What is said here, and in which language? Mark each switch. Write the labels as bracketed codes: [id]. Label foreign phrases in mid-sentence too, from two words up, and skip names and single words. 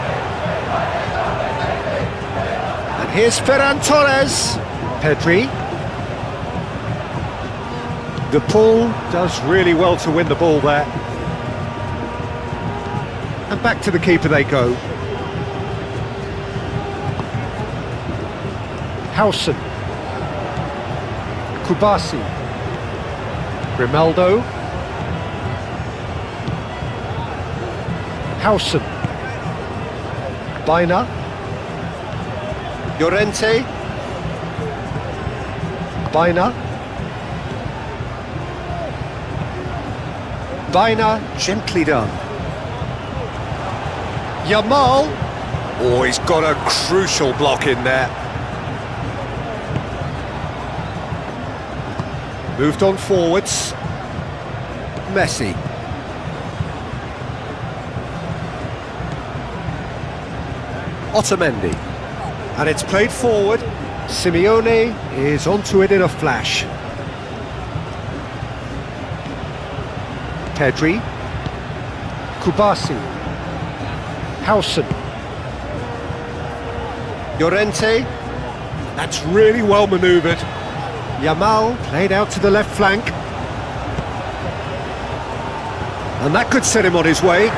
[en] And here's Ferran Torres. Pedri. De Paul does really well to win the ball there. And back to the keeper they go. Howson. Kubasi. Grimaldo. Howson. Baina. Llorente. Baina. Baina, gently done. Yamal. Oh, he's got a crucial block in there. Moved on forwards. Messi. Otamendi. And it's played forward. Simeone is onto it in a flash. Pedri. Kubasi. Hausen. Llorente. That's really well manoeuvred. Yamal played out to the left flank. And that could set him on his way.